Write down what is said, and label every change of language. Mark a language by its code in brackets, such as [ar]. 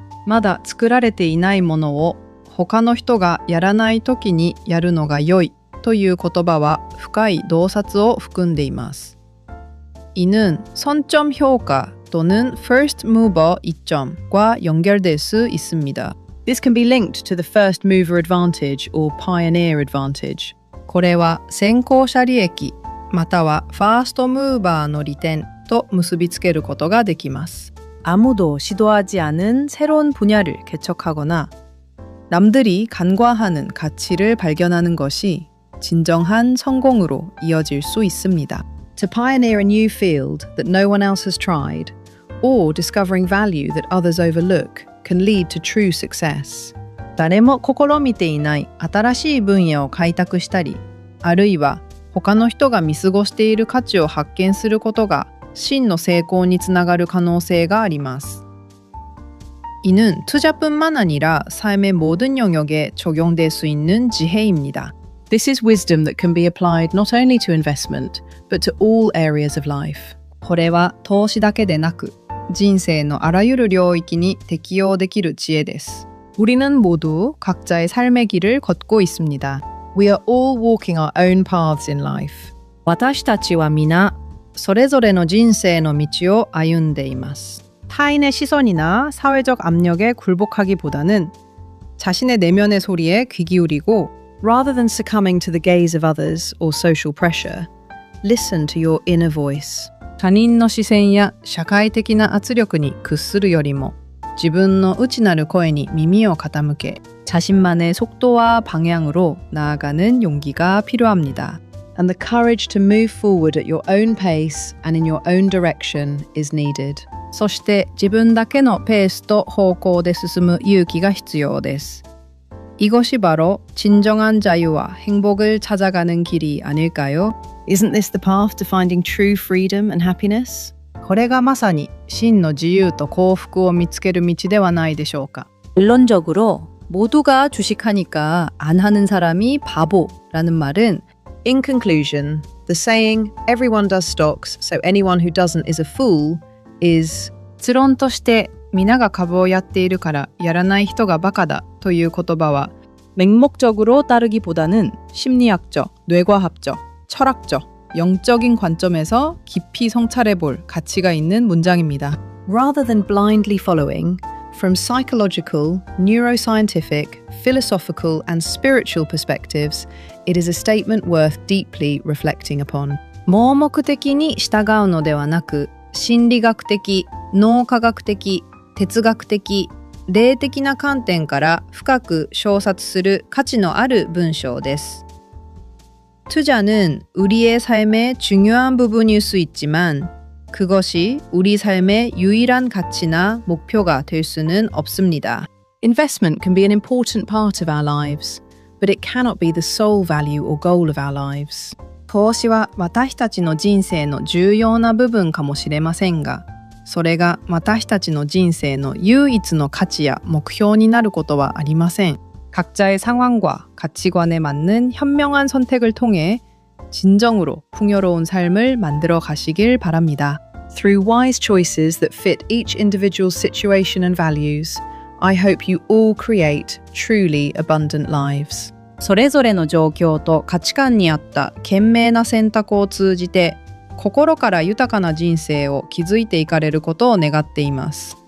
[ja] まだ作られていないものを他の人がやらない時にやるのが良いという言葉は深い洞察を含んでいます。 [ko] 이는 선점 효과 또는 first mover 이점과 연결될 수 있습니다. [en] This can be linked to the first mover advantage or pioneer advantage. [ja] これは先行者利益またはファーストムーバーの利点と結びつけることができます。 [ko] 아무도 시도하지 않은 새로운 분야를 개척하거나 남들이 간과하는 가치를 발견하는 것이 진정한 성공으로 이어질 수 있습니다. [en] To pioneer a new field that no one else has tried, or discovering value that others overlook, can lead to true success. [ja] 誰も試みていない新しい分野を開拓したり、あるいは他の人が見過ごしている価値を発見することが真の成功につながる可能性があります。 [ko] 이는 투자뿐만 아니라 삶의 모든 영역에 적용될 수 있는 지혜입니다. [en] This is wisdom that can be applied not only to investment, but to all areas of life. [ja] これは投資だけでなく人生のあらゆる領域に適用できる知恵です。 [ko] 우리는 모두 각자의 삶의 길을 걷고 있습니다. [en] We are all walking our own paths in life. [ja] 私たちは皆それぞれの人生の道を歩んでいます。 [ko] 타인의 시선이나 사회적 압력에 굴복하기보다는 자신의 내면의 소리에 귀 기울이고 [en] Rather than succumbing to the gaze of others or social pressure, listen to your inner voice. [ja] 他人の視線や社会的な圧力に屈するよりも自分の内なる声に耳を傾け [ko] 자신만의 속도와 방향으로 나아가는 용기가 필요합니다. [en] And the courage to move forward at your own pace and in your own direction is needed. [ja] そして自分だけのペースと方向で進む勇気が必要です. [ko] 이것이 바로 진정한 자유와 행복을 찾아가는 길이 아닐까요? [en] Isn't this the path to finding true freedom and happiness? [ja] これがまさに真の自由と幸福を見つける道ではないでしょうか. [ko] 결론적으로 모두가 주식하니까 안 하는 사람이 바보라는 말은 [en] In conclusion, the saying, everyone does stocks, so anyone who doesn't is a fool, is [ja] 結論として皆が株をやっているからやらない人がバカだという言葉は [ko] 맹목적으로 따르기보다는 심리학적, 뇌과학적, 철학적, 영적인 관점에서 깊이 성찰해 볼 가치가 있는 문장입니다. [en] rather than blindly following, from psychological, neuroscientific, philosophical, and spiritual perspectives, it is a statement worth deeply reflecting upon. [ja] 盲目的に従うのではなく、心理学的、脳科学的、哲学的、霊的な観点から深く洞察する価値のある文章です. [ko] 투자는 우리의 삶의 중요한 부분일 수 있지만 그것이 우리 삶의 유일한 가치나 목표가 될 수는 없습니다. [en] Investment can be an important part of our lives, but it cannot be the sole value or goal of our lives. [ja] 投資は私たちの人生の重要な部分かもしれませんが、それが私たちの人生の唯一の価値や目標になることはありません. [ko] 각자의 상황과 가치관에 맞는 현명한 선택을 통해 진정으로 풍요로운 삶을 만들어 가시길 바랍니다. [en] Through wise choices that fit each individual's situation and values, I hope you all create truly abundant lives. [ja] それぞれの状況と価値観に合った賢明な選択を通じて心から豊かな人生を築いていかれることを願っています.